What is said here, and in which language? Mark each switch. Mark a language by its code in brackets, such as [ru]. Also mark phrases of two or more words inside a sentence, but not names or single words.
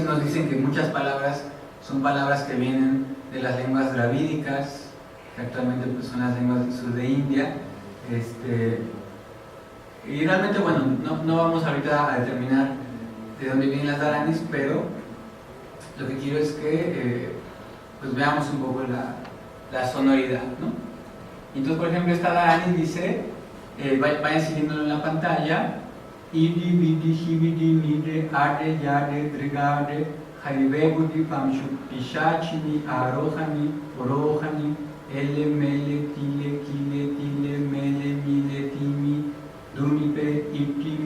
[es] Unos dicen que muchas palabras son palabras que vienen de las lenguas dravídicas, que actualmente pues son las lenguas del sur de India, y realmente, bueno, no vamos ahorita a determinar de dónde vienen las dharanis, pero lo que quiero es que pues veamos un poco la sonoridad, ¿no? Entonces, por ejemplo, esta dharani dice, vayan siguiéndolo en la pantalla: [sa] Idi vidi hividi nide ade yade drigade harivegudi pamshu pishachini arohani orohani ele mele tile kile tile mele mile timi dunipe iti